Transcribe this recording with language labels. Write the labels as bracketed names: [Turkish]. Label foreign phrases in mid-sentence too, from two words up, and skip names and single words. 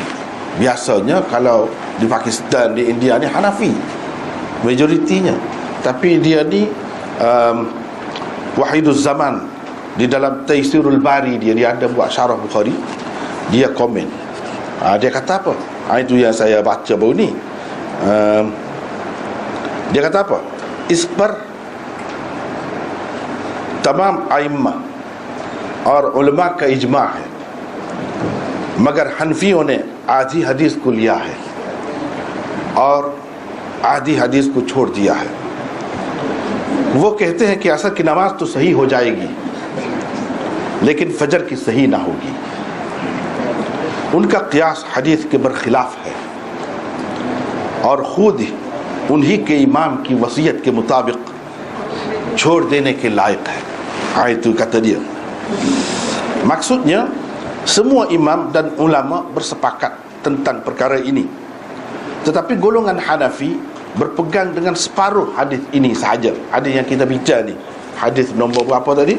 [Malay] Biasanya kalau di Pakistan, di India ni Hanafi majoritinya, tapi dia ni Wahiduz Zaman di dalam Taisirul Bari dia ada buat syarah Bukhari. Dia komen, dia kata apa? Itu yang saya baca baru ni. Dia kata apa? [Urdu] اس پر تمام ائمہ اور علما کا اجماع ہے، مگر حنفیوں نے آدھی حدیث کو لیا ہے اور آدھی حدیث کو چھوڑ دیا ہے. وہ کہتے ہیں کہ عصر کی نماز تو صحیح ہو جائے گی، لیکن فجر کی صحیح نہ ہوگی. ان کا قیاس حدیث کے برخلاف ہے اور خود انہی کے امام کی وصیت کے مطابق چھوڑ دینے کے لائق ہے. [Malay] Itu kata dia. Maksudnya semua imam dan ulama bersepakat tentang perkara ini, tetapi golongan Hanafi berpegang dengan separuh hadis ini sahaja. Hadis yang kita bincang ni, hadis nombor berapa tadi?